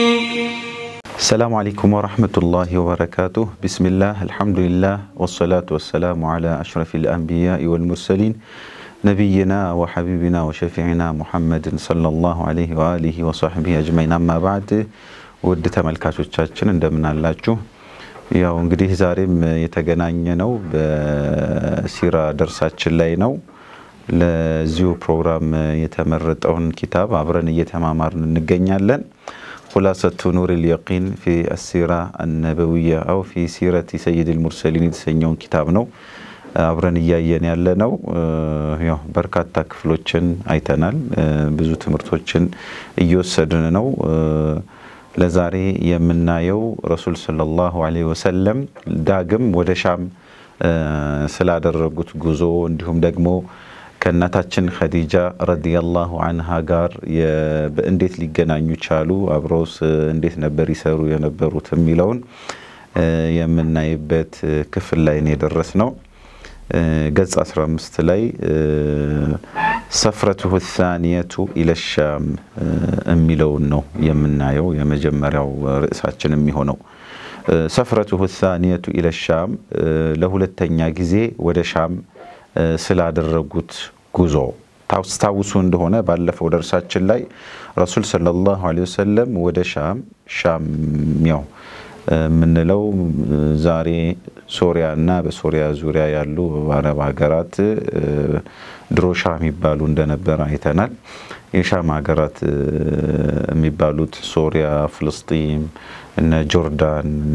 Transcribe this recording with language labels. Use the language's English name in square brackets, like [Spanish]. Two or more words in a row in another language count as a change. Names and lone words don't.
[Arabic] السلام عليكم ورحمة الله وبركاته. بسم الله الحمد لله والصلاة والسلام على أشرف الأنبياء والمرسلين نبينا وحبيبنا وشفيعنا محمد صلى الله عليه وآله وصحبه أجمعين. أما بعد [Amharic] ውድ ተመልካቾቻችን እንደምን አላችሁ? ያው እንግዲህ ዛሬም የተገናኘነው በሲራ ደርሳችን ላይ ነው። ለዚሁ ፕሮግራም የተመረጠውን ኪታብ አብረን እየተማማርን እንገኛለን። خلاصة نور اليقين في السيرة النبوية أو في سيرة سيد المرسلين የተሰኘውን ኪታብ ነው አብረን እያየን ያለነው። ያው በርካታ ክፍሎችን አይተናል። ብዙ ትምህርቶችን እየወሰድን ነው። ለዛሬ የምናየው ረሱል [Arabic] صلى الله عليه وسلم [Amharic] ዳግም ወደ ሻም ስላደረጉት ጉዞ እንዲሁም ደግሞ ከናታችን ኸዲጃ [Arabic] رضي الله عنها [Amharic] ጋር በእንዴት ሊገናኙ ቻሉ፣ አብሮስ እንዴት ነበር ይሰሩ የነበሩት የሚለውን የምናይበት ክፍል ላይ ነው የደረስነው። ገጽ 15 ላይ [Arabic] سفرته الثانية إلى الشام [Amharic] የሚለውን ነው የምናየው። የመጀመሪያው ርዕሳችን የሚሆነው [Arabic] سفرته الثانية إلى [Amharic] الشام ለሁለተኛ ጊዜ ወደ ሻም ስላደረጉት ጉዞ ታውስታውሱ እንደሆነ ባለፈው ደርሳችን ላይ ረሱል [Arabic] صلى الله عليه وسلم [Amharic] ወደ ሻም ያው ምንለው ዛሬ ሶሪያና በሶሪያ ዙሪያ ያሉ አረብ ሀገራት ድሮ ሻም ይባሉ እንደነበር አይተናል። የሻም ሀገራት የሚባሉት ሶሪያ፣ ፍልስጤም እና ጆርዳን